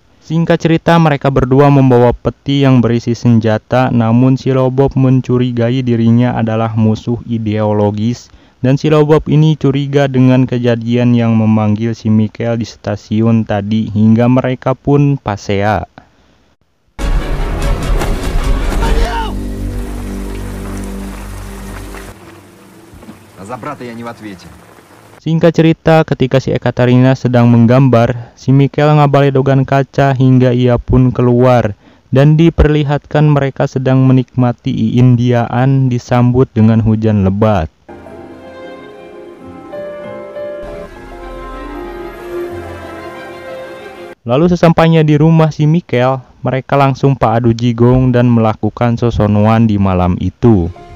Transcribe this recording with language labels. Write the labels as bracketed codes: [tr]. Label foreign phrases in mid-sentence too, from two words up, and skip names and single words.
[id] Singkat cerita, mereka berdua membawa peti yang berisi senjata, namun si Lobov mencurigai dirinya adalah musuh ideologis, dan si Lobov ini curiga dengan kejadian yang memanggil si Mikhail di stasiun tadi, hingga mereka pun pasea. [ru] А за брата я не в ответе. [id] Singkat cerita, ketika si Ekaterina sedang menggambar, si Mikhail ngabaledogan kaca hingga ia pun keluar dan diperlihatkan mereka sedang menikmati Indiaan disambut dengan hujan lebat. Lalu sesampainya di rumah si Mikhail, mereka langsung adu jigong dan melakukan sosonuan di malam itu.